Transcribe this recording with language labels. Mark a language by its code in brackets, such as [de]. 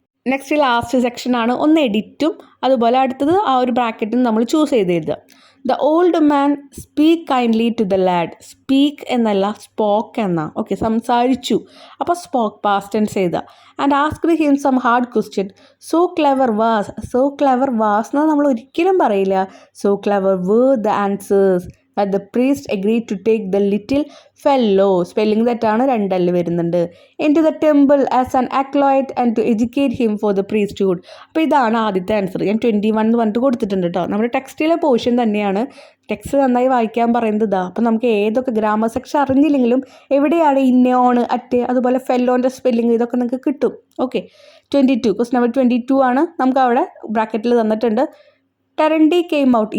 [ml] Next last സെക്ഷനാണ് ഒന്ന് എഡിറ്റും, അതുപോലെ അടുത്തത് ആ ഒരു ബ്രാക്കറ്റും നമ്മൾ ചൂസ് ചെയ്ത് എഴുതുക. [en] The old man speak kindly to the lad. [ml] Speak എന്നല്ല, സ്പോക്ക് എന്ന. ഓക്കെ, സംസാരിച്ചു. അപ്പോൾ സ്പോക്ക് പാസ്റ്റ് ടെൻസ് ചെയ്ത. [en] And asked him some hard question. So clever was. [ml] So clever was എന്ന് നമ്മൾ ഒരിക്കലും പറയില്ല. [en] So clever were the answers that the priest agreed to take the little fellow. [ml] Spelling തെറ്റാണ്, 2 L വരുന്നുണ്ട്. [en] into the temple as an acolyte and to educate him for the priesthood. [ml] അപ്പോൾ ഇതാണ് ആദ്യത്തെ answer. ഞാൻ 21 എന്ന് പറഞ്ഞിട്ട് കൊടുത്തിട്ടുണ്ട് കേട്ടോ. നമ്മുടെ ടെക്സ്റ്റിലെ പോർഷൻ തന്നെയാണ്. ടെക്സ്റ്റ് നന്നായി വായിക്കാൻ പറയുന്നത് ഇതാ. അപ്പോൾ നമുക്ക് ഏതൊക്കെ ഗ്രാമർ സെക്ഷൻ അറിഞ്ഞില്ലെങ്കിലും എവിടെയാണ് ഇന്ന, ഓൺ, അറ്റ്, അതുപോലെ ഫെല്ലോൻ്റെ സ്പെല്ലിംഗ് ഇതൊക്കെ നിങ്ങൾക്ക് കിട്ടും. ഓക്കെ, 22 ക്വസ്റ്റ്യൻ നമ്പർ 22 ആണ് നമുക്ക് അവിടെ ബ്രാക്കറ്റിൽ തന്നിട്ടുണ്ട്. ടെറൻഡി കെയിം ഔട്ട്.